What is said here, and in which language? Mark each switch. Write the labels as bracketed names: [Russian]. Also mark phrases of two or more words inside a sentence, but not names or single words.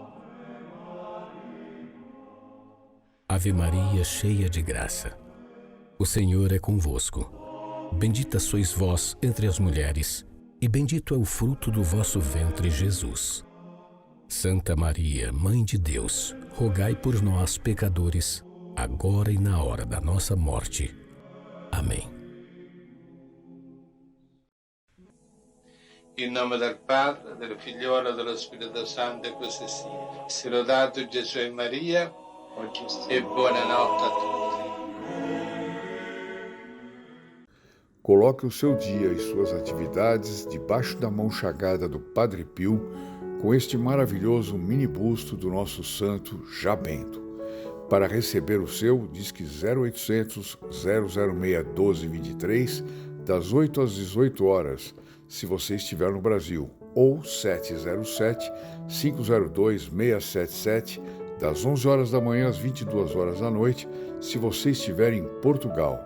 [Portuguese] Ave Maria, cheia de graça, O Senhor é convosco. Bendita sois vós entre as mulheres, e bendito é o fruto do vosso ventre, Jesus. Santa Maria, Mãe de Deus, rogai por nós, pecadores, agora e na hora da nossa morte. Amém. [Italian] In nome del Padre, del Figliolo e dello Spirito Santo, e così sia. Sia lodato Gesù e Maria, e buonanotte a tutti. [Portuguese] Coloque o seu dia e suas atividades debaixo da mão chagada do Padre Pio, com este maravilhoso mini busto do nosso santo já bento. Para receber o seu, disque 0800 006 1223, das 8 às 18 horas, se você estiver no Brasil, ou 707 502 677, das 11 horas da manhã às 22 horas da noite, se você estiver em Portugal.